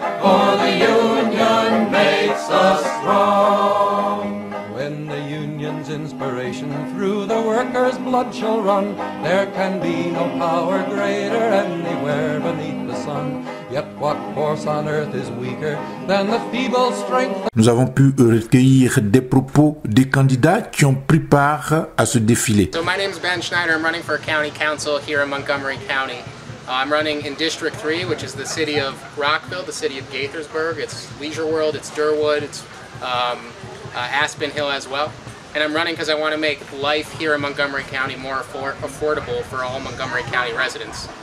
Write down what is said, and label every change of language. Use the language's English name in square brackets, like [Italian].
[English] For the union makes us strong. When the union's inspiration through the workers' blood shall run, there can be no power greater anywhere beneath the sun. Yet what force on earth is weaker than the feeble strength. [French] Nous avons pu recueillir des propos des candidats qui ont pris part à ce défilé. [English] So my name is Ben Schneider. I'm running for county council here in Montgomery County. I'm running in District 3, which is the city of Rockville, the city of Gaithersburg. It's Leisure World, it's Durwood, it's Aspen Hill as well. And I'm running because I want to make life here in Montgomery County more affordable for all Montgomery County residents.